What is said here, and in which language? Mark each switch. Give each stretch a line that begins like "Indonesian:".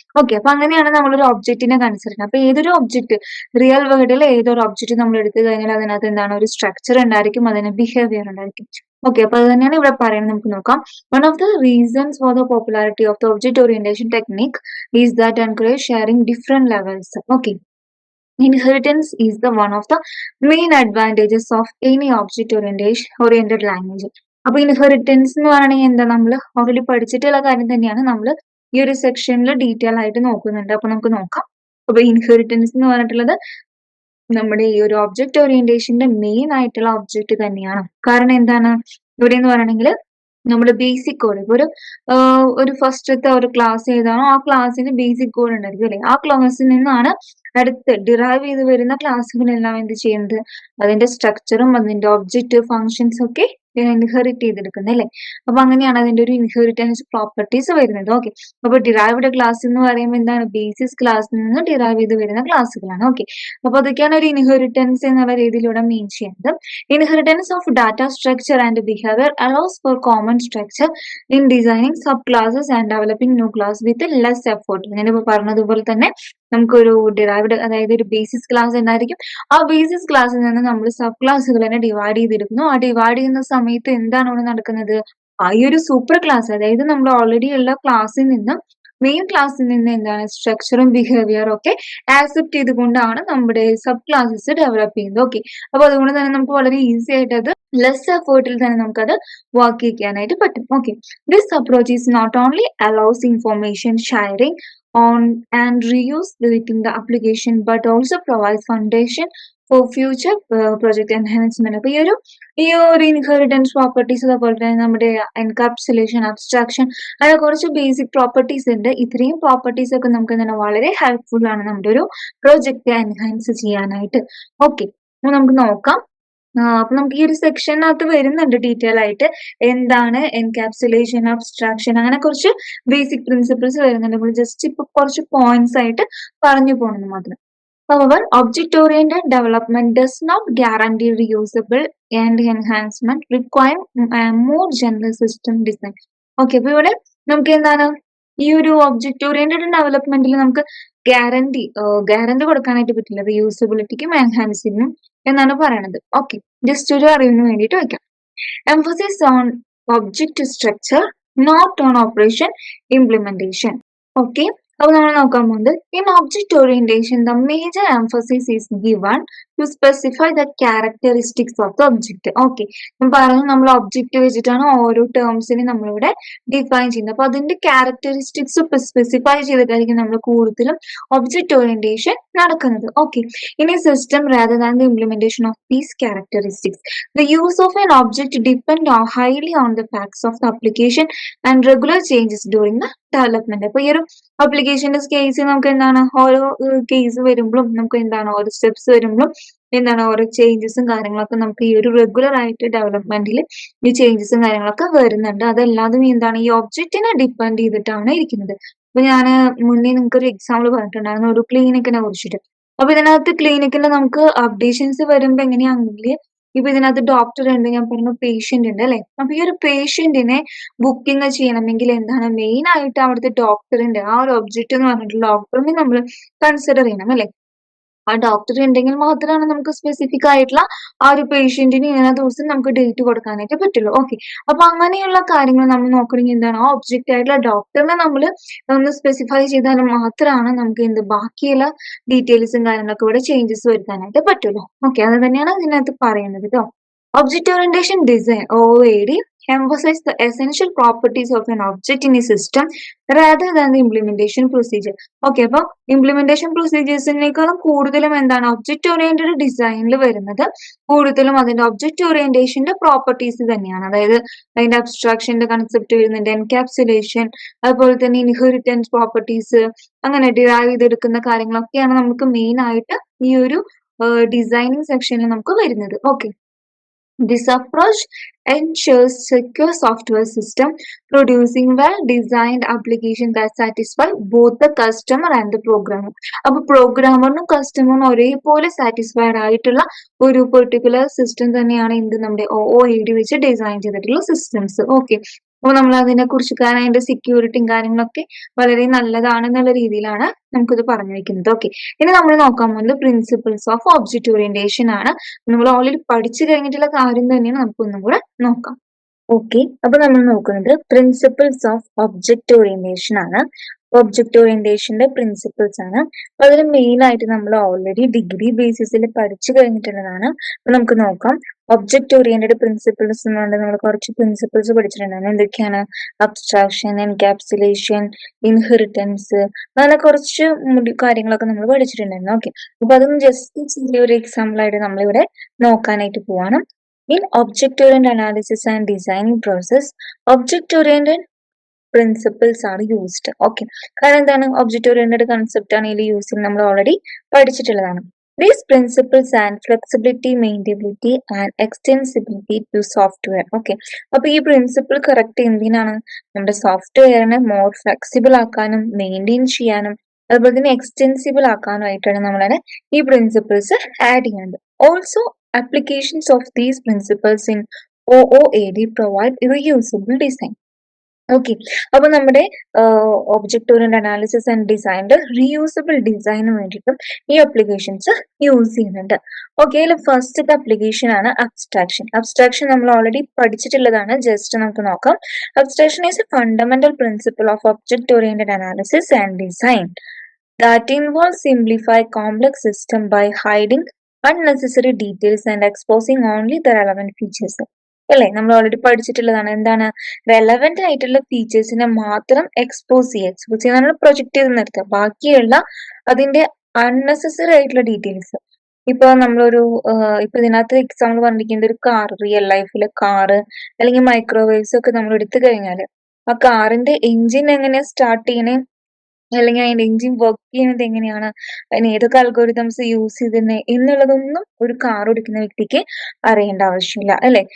Malayalam: Okay, അപ്പൊ അങ്ങനെയാണ് നമ്മളൊരു ഒബ്ജക്റ്റിനെ കൺസിഡർ ചെയ്യുന്നത്. അപ്പൊ ഏതൊരു ഒബ്ജക്റ്റ്, റിയൽ വേൾഡിൽ ഏതൊരു ഒബ്ജക്റ്റ് നമ്മൾ എടുത്തു കഴിഞ്ഞാൽ അതിനകത്ത് എന്താണ് ഒരു സ്ട്രക്ചർ ഉണ്ടായിരിക്കും, അതിന് ബിഹേവിയർ ഉണ്ടായിരിക്കും. ഓക്കെ, അപ്പൊ അത് തന്നെയാണ് ഇവിടെ പറയുന്നത്. നമുക്ക് നോക്കാം.
English: One of the reasons for the popularity of the object orientation technique is that encourage sharing different levels. Okay, inheritance is the one of the main advantages of any oriented language.
Malayalam: അപ്പൊ inheritance എന്ന് പറയുകയാണെങ്കിൽ എന്താ, നമ്മൾ already പഠിച്ചിട്ടുള്ള കാര്യം തന്നെയാണ് നമ്മൾ ഈ ഒരു സെക്ഷനിൽ ഡീറ്റെയിൽ ആയിട്ട് നോക്കുന്നുണ്ട്. അപ്പൊ നമുക്ക് നോക്കാം. അപ്പൊ ഇൻഹെറിറ്റൻസ് എന്ന് പറഞ്ഞിട്ടുള്ളത് നമ്മുടെ ഈ ഒരു ഒബ്ജക്റ്റ് ഓറിയന്റേഷന്റെ മെയിൻ ആയിട്ടുള്ള ഒബ്ജക്റ്റ് തന്നെയാണ്. കാരണം എന്താണ്, ഇവിടെ എന്ന് പറയണമെങ്കിൽ നമ്മുടെ ബേസിക് കോഡ്, ഇപ്പൊ ഒരു ഫസ്റ്റത്തെ ഒരു ക്ലാസ് ഏതാണോ ആ ക്ലാസ്സിന് ബേസിക് കോഡ് ഉണ്ടായിരിക്കും അല്ലെ. ആ ക്ലാസ്സിൽ നിന്നാണ് അടുത്ത് ഡിറൈവ് ചെയ്ത് വരുന്ന ക്ലാസ്സുകളെല്ലാം എന്ത് ചെയ്യുന്നത്, അതിന്റെ സ്ട്രക്ചറും അതിന്റെ ഒബ്ജക്റ്റ് ഫങ്ഷൻസ് ഒക്കെ ഇൻഹെറിറ്റ് ചെയ്തെടുക്കുന്നത് അല്ലെ. അപ്പൊ അങ്ങനെയാണ് അതിന്റെ ഒരു ഇൻഹെറിറ്റൻസ് പ്രോപ്പർട്ടീസ് വരുന്നത്. ഓക്കെ, അപ്പൊ ഡിറൈവ്ഡ് ക്ലാസ് എന്ന് പറയുമ്പോൾ എന്താണ്, ബേസിസ് ക്ലാസ്സിൽ നിന്ന് ഡിറൈവ് ചെയ്ത് വരുന്ന ക്ലാസ്സുകളാണ്. ഓക്കെ, അപ്പൊ അതൊക്കെയാണ് ഒരു ഇൻഹെറിറ്റൻസ് എന്നുള്ള രീതിയിലൂടെ മീൻ ചെയ്യുന്നത്.
English: Inheritance of data structure and behavior allows for common structure in designing subclasses and developing new class with less effort.
Malayalam: ഞാനിപ്പോ പറഞ്ഞതുപോലെ തന്നെ നമുക്കൊരു ഡിറൈവ്ഡ്, അതായത് ഒരു ബേസിസ് ക്ലാസ് ഉണ്ടായിരിക്കും. ആ ബേസിസ് ക്ലാസ്സിൽ നിന്ന് നമ്മൾ സബ് ക്ലാസ്സുകൾ തന്നെ ഡിവൈഡ് ചെയ്തെടുക്കുന്നു. ആ ഡിവൈഡ് ചെയ്യുന്ന സമയത്ത് എന്താണ് അവിടെ നടക്കുന്നത്, ആ ഈ ഒരു സൂപ്പർ ക്ലാസ്, അതായത് നമ്മൾ ഓൾറെഡി ഉള്ള ക്ലാസ്സിൽ നിന്ന്, മെയിൻ ക്ലാസ്സിൽ നിന്ന് എന്താണ് സ്ട്രക്ചറും ബിഹേവിയറും ഒക്കെ ആക്സെപ്റ്റ് ചെയ്തുകൊണ്ടാണ് നമ്മുടെ സബ് ക്ലാസ്സസ് ഡെവലപ്പ് ചെയ്യുന്നത്. ഓക്കെ, അപ്പൊ അതുകൊണ്ട് തന്നെ നമുക്ക് വളരെ ഈസി ആയിട്ട് അത് ലെസ് എഫേർട്ടിൽ തന്നെ നമുക്കത് വർക്ക് ചെയ്യാനായിട്ട് പറ്റും.
English: Okay, this approach is not only allows information sharing on and reuse within the application but also provides foundation for future project enhancement.
Malayalam: അപ്പൊ ഈ ഒരു ഇൻഹെറിറ്റൻസ് പ്രോപ്പർട്ടീസ്, അതുപോലെ തന്നെ നമ്മുടെ എൻകാപ്സുലേഷൻ, അബ്സ്ട്രാക്ഷൻ, അങ്ങനെ കുറച്ച് ബേസിക് പ്രോപ്പർട്ടീസ് ഉണ്ട്. ഇത്രയും പ്രോപ്പർട്ടീസ് ഒക്കെ നമുക്ക് തന്നെ വളരെ ഹെൽപ്ഫുൾ ആണ് നമ്മുടെ ഒരു പ്രോജക്റ്റ് എൻഹാൻസ് ചെയ്യാനായിട്ട്. ഓക്കെ, അപ്പൊ നമുക്ക് നോക്കാം. അപ്പൊ നമുക്ക് ഈ ഒരു സെക്ഷനകത്ത് വരുന്നുണ്ട് ഡീറ്റെയിൽ ആയിട്ട് എന്താണ് എൻകാപ്സുലേഷൻ, അബ്സ്ട്രാക്ഷൻ, അങ്ങനെ കുറച്ച് ബേസിക് പ്രിൻസിപ്പിൾസ് വരുന്നുണ്ട്. നമ്മൾ ജസ്റ്റ് ഇപ്പൊ കുറച്ച് പോയിന്റ്സ് ആയിട്ട് പറഞ്ഞു പോകണമെന്ന് മാത്രം.
English: However, object-oriented development does not guarantee reusable and enhancement, require more general system design.
Malayalam: Okay, അപ്പൊ ഇവിടെ നമുക്ക് എന്താണ്, ഈ ഒരു ഒബ്ജക്റ്റ് ഓറിയന്റഡ് ഡെവലപ്മെന്റിൽ നമുക്ക് ഗ്യാരണ്ടി കൊടുക്കാനായിട്ട് പറ്റില്ല, റിയൂസബിലിറ്റിക്കും എൻഹാൻസിങ്ങിനും എന്നാണ് പറയണത്. ഓക്കെ, ജസ്റ്റ് ഒരു അറിവിന് വേണ്ടിയിട്ട് വെക്കാം.
English: Emphasis on object structure, not on operation implementation. Okay,
Malayalam: അപ്പൊ നമ്മൾ നോക്കാൻ പോകുന്നത്
English: in object orientation the major emphasis is given to specify the characteristics of the object.
Malayalam: Okay, ഞാൻ പറഞ്ഞു നമ്മൾ ഒബ്ജക്റ്റ് വെച്ചിട്ടാണ് ഓരോ ടേംസിനെ നമ്മളിവിടെ ഡിഫൈൻ ചെയ്യുന്നത്. അപ്പൊ അതിന്റെ ക്യാരക്ടറിസ്റ്റിക്സ് സ്പെസിഫൈ ചെയ്തിട്ടായിരിക്കും നമ്മൾ കൂടുതലും ഒബ്ജക്റ്റ് ഓറിയന്റേഷൻ നടക്കുന്നത്.
English: Okay, in a system rather than the implementation of these characteristics, the use of an object depend highly on the facts of the application and regular changes during the development.
Malayalam: അപ്പൊ ഈ ഒരു അപ്ലിക്കേഷന്റെ case നമുക്ക് എന്താണ്, ഓരോ case വരുമ്പോഴും നമുക്ക് എന്താണ്, ഓരോ സ്റ്റെപ്സ് വരുമ്പോഴും എന്താണ്, ഓരോ ചേഞ്ചസും കാര്യങ്ങളൊക്കെ നമുക്ക് ഈ ഒരു റെഗുലർ ആയിട്ട് ഡെവലപ്മെന്റിൽ ഈ ചേഞ്ചസും കാര്യങ്ങളൊക്കെ വരുന്നുണ്ട്. അതെല്ലാതും എന്താണ്, ഈ ഒബ്ജക്റ്റിനെ ഡിപ്പെൻഡ് ചെയ്തിട്ടാണ് ഇരിക്കുന്നത്. അപ്പൊ ഞാൻ മുന്നേ നിങ്ങൾക്ക് ഒരു എക്സാമ്പിൾ പറഞ്ഞിട്ടുണ്ടായിരുന്നു ഒരു ക്ലിനിക്കിനെ കുറിച്ചിട്ട്. അപ്പൊ ഇതിനകത്ത് ക്ലിനിക്കിൽ നമുക്ക് അപ്ഡേഷൻസ് വരുമ്പോ എങ്ങനെയാണെങ്കിൽ ഇപ്പൊ ഇതിനകത്ത് ഡോക്ടർ ഉണ്ട്, ഞാൻ പറഞ്ഞു പേഷ്യന്റ് ഉണ്ട് അല്ലെ. അപ്പൊ ഈ ഒരു പേഷ്യന്റിനെ ബുക്കിംഗ് ചെയ്യണമെങ്കിൽ എന്താണ് മെയിൻ ആയിട്ട് അവിടുത്തെ ഡോക്ടറിന്റെ ആ ഒരു ഒബ്ജക്റ്റ് എന്ന് പറഞ്ഞിട്ടുള്ള ഡോക്ടറിനെ നമ്മൾ കൺസിഡർ ചെയ്യണം അല്ലെ. ആ ഡോക്ടർ ഉണ്ടെങ്കിൽ മാത്രമാണ് നമുക്ക് സ്പെസിഫിക് ആയിട്ടുള്ള ആ ഒരു പേഷ്യന്റിന് ഇന്ന ദിവസം നമുക്ക് ഡേറ്റ് കൊടുക്കാനായിട്ട് പറ്റുള്ളൂ. ഓക്കെ, അപ്പൊ അങ്ങനെയുള്ള കാര്യങ്ങൾ നമ്മൾ നോക്കണമെങ്കിൽ എന്താണ് ആ ഒബ്ജക്റ്റ് ആയിട്ടുള്ള ഡോക്ടറിനെ നമ്മൾ ഒന്ന് സ്പെസിഫൈ ചെയ്താൽ മാത്രമാണ് നമുക്ക് എന്ത് ബാക്കിയുള്ള ഡീറ്റെയിൽസും കാര്യങ്ങളൊക്കെ ഇവിടെ ചേഞ്ചസ് വരുത്താനായിട്ട് പറ്റുള്ളൂ. ഓക്കെ, അത് തന്നെയാണ് ഇതിനകത്ത് പറയുന്നത് കേട്ടോ.
English: Object orientation design (OOAD) emphasizes the essential properties of an object in a system rather than the implementation procedure.
Malayalam: Okay, അപ്പോൾ ഇംപ്ലിമെന്റേഷൻ പ്രൊസീജിയേഴ്സിനേക്കാളും കൂടുതലും എന്താണ് ഒബ്ജക്റ്റ് ഓറിയന്റഡ് ഡിസൈനിൽ വരുന്നത് കൂടുതലും അതിന്റെ ഒബ്ജക്റ്റ് ഓറിയന്റേഷന്റെ പ്രോപ്പർട്ടീസ് തന്നെയാണ്. അതായത് അതിന്റെ അബ്സ്ട്രാക്ഷന്റെ കൺസെപ്റ്റ് വരുന്നുണ്ട്, എൻകാപ്സുലേഷൻ, അതുപോലെ തന്നെ ഇൻഹെറിറ്റൻസ് പ്രോപ്പർട്ടീസ്, അങ്ങനെ ഡിറൈവ് ചെയ്തെടുക്കുന്ന കാര്യങ്ങളൊക്കെയാണ് നമുക്ക് മെയിൻ ആയിട്ട് ഈ ഒരു ഡിസൈനിങ് സെക്ഷനിൽ നമുക്ക് വരുന്നത്.
English: Okay, this approach ensures secure software system producing well-designed applications that satisfy both the customer and the programmer.
Malayalam: അപ്പോൾ പ്രോഗ്രാമറിനും കസ്റ്റമറിനും ഒരേപോലെ സാറ്റിസ്ഫൈഡ് ആയിട്ടുള്ള ഒരു പെർട്ടിക്കുലർ സിസ്റ്റം തന്നെയാണ് എന്ത് നമ്മുടെ OOAD വെച്ച് ഡിസൈൻ ചെയ്തിട്ടുള്ള സിസ്റ്റംസ്. ഓക്കെ, അപ്പോൾ നമ്മൾ അതിനെ കുറിച്ച് കാരണം അതിന്റെ സെക്യൂരിറ്റിയും കാര്യങ്ങളൊക്കെ വളരെ നല്ലതാണെന്നുള്ള രീതിയിലാണ് നമുക്കിത് പറഞ്ഞു വെക്കുന്നത്. ഓക്കെ, ഇനി നമ്മൾ നോക്കാൻ പോകുന്നത് പ്രിൻസിപ്പിൾസ് ഓഫ് ഒബ്ജക്റ്റ് ഓറിയന്റേഷൻ ആണ്. നമ്മൾ ഓൾറെഡി പഠിച്ചു കഴിഞ്ഞിട്ടുള്ള കാര്യം തന്നെയാണ്, നമുക്കൊന്നും കൂടെ നോക്കാം. ഓക്കെ, അപ്പൊ നമ്മൾ നോക്കുന്നത് പ്രിൻസിപ്പിൾസ് ഓഫ് ഒബ്ജക്റ്റ് ഓറിയന്റേഷൻ ആണ്. ഒബ്ജക്റ്റ് ഓറിയന്റേഷന്റെ പ്രിൻസിപ്പിൾസ് ആണ്. അപ്പൊ അതിൽ മെയിൻ ആയിട്ട് നമ്മൾ ഓൾറെഡി ഡിഗ്രി ബേസിസിൽ പഠിച്ചു കഴിഞ്ഞിട്ടുള്ളതാണ്. അപ്പൊ നമുക്ക് നോക്കാം. ഒബ്ജക്റ്റ് ഓറിയന്റഡ് പ്രിൻസിപ്പിൾസ് എന്ന് പറഞ്ഞാൽ നമ്മൾ കുറച്ച് പ്രിൻസിപ്പിൾസ് പഠിച്ചിട്ടുണ്ടായിരുന്നു. എന്തൊക്കെയാണ്? അബ്സ്ട്രാക്ഷൻ, എൻകാപ്സുലേഷൻ, ഇൻഹെറിറ്റൻസ്, അങ്ങനെ കുറച്ച് കാര്യങ്ങളൊക്കെ നമ്മൾ പഠിച്ചിട്ടുണ്ടായിരുന്നു. ഓക്കെ, അപ്പൊ അതൊന്നും ജസ്റ്റ് ചെറിയൊരു എക്സാമ്പിൾ ആയിട്ട് നമ്മളിവിടെ നോക്കാനായിട്ട് പോവാണ്.
English: In object-oriented analysis and designing process, object-oriented principles are used.
Malayalam: Okay, കാരണം എന്താണ് object-oriented concept ആണ് ഇതിൽ യൂസ് ചെയ്യുന്നത്, നമ്മൾ already പഠിച്ചിട്ടുള്ളതാണ്.
English: These principles and flexibility, maintainability and extensibility to software.
Malayalam: Okay, അപ്പൊ ഈ പ്രിൻസിപ്പിൾ കറക്റ്റ് എന്തിനാണ്? നമ്മുടെ സോഫ്റ്റ്വെയറിനെ മോർ ഫ്ലെക്സിബിൾ ആക്കാനും മെയിൻറ്റെയിൻ ചെയ്യാനും അതുപോലെ തന്നെ എക്സ്റ്റെൻസിബിൾ ആക്കാനുമായിട്ടാണ് നമ്മളെ ഈ പ്രിൻസിപ്പിൾസ് ആഡ് ചെയ്യുന്നത്.
English: Also applications of these principles in OOAD provide reusable design.
Malayalam: Okay, അപ്പൊ നമ്മുടെ ഒബ്ജക്റ്റ് ഓറിയന്റഡ് അനാലിസിസ് ആൻഡ് ഡിസൈനിന്റെ റീയൂസബിൾ ഡിസൈന് വേണ്ടിയിട്ടും ഈ അപ്ലിക്കേഷൻസ് യൂസ് ചെയ്യുന്നുണ്ട്. ഓക്കെ, അതിൽ ഫസ്റ്റത്തെ അപ്ലിക്കേഷൻ ആണ് അബ്സ്ട്രാക്ഷൻ. അബ്സ്ട്രാക്ഷൻ നമ്മൾ ഓൾറെഡി പഠിച്ചിട്ടുള്ളതാണ്, ജസ്റ്റ് നമുക്ക് നോക്കാം.
English: Abstraction is a fundamental principle of object oriented analysis and design that involves simplify complex system by hiding unnecessary details and exposing only the relevant features.
Malayalam: അല്ലേ, നമ്മൾ already പഠിച്ചിട്ടുള്ളതാണ്. എന്താണ്? Relevant ആയിട്ടുള്ള ഫീച്ചേഴ്സിനെ മാത്രം expose ചെയ്യുക, project ചെയ്ത് നിർത്തുക. ബാക്കിയുള്ള അതിന്റെ അൺനെസസറി ആയിട്ടുള്ള ഡീറ്റെയിൽസ്, ഇപ്പൊ നമ്മളൊരു ഇപ്പൊ ഇതിനകത്ത് എക്സാമ്പിൾ പറഞ്ഞിരിക്കുന്നത് ഒരു കാർ, റിയൽ ലൈഫിലെ കാറ് അല്ലെങ്കിൽ മൈക്രോവേവ്സ് ഒക്കെ നമ്മൾ എടുത്തു കഴിഞ്ഞാല് ആ കാറിന്റെ എഞ്ചിൻ എങ്ങനെയാ സ്റ്റാർട്ട് ചെയ്യണേ, അല്ലെങ്കിൽ അതിന്റെ എഞ്ചിൻ വർക്ക് ചെയ്യുന്നത് എങ്ങനെയാണ്, അതിന് ഏതൊക്കെ അൽഗോരിതംസ് യൂസ് ചെയ്തിരുന്നത് എന്നുള്ളതൊന്നും ഒരു കാർ ഓടിക്കുന്ന വ്യക്തിക്ക് അറിയേണ്ട ആവശ്യമില്ല അല്ലെ.